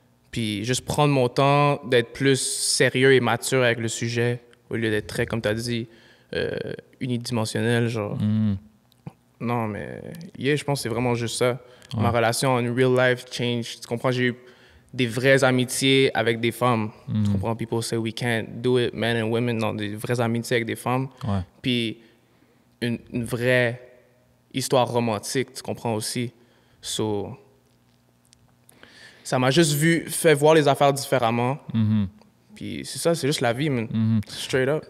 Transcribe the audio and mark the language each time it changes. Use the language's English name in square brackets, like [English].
[French] Puis juste prendre mon temps d'être plus sérieux et mature avec le sujet, au lieu d'être très, comme tu as dit, unidimensionnel, genre. Non, mais je pense que c'est vraiment juste ça. Ouais. Ma relation en real life change. Tu comprends, j'ai eu des vraies amitiés avec des femmes. Tu comprends, [English] people say we can't do it, men and women. [French] Non, des vraies amitiés avec des femmes. Ouais. Puis une vraie histoire romantique, tu comprends aussi. So, ça m'a juste fait voir les affaires différemment. Puis c'est ça, c'est juste la vie, man. [English] Straight up.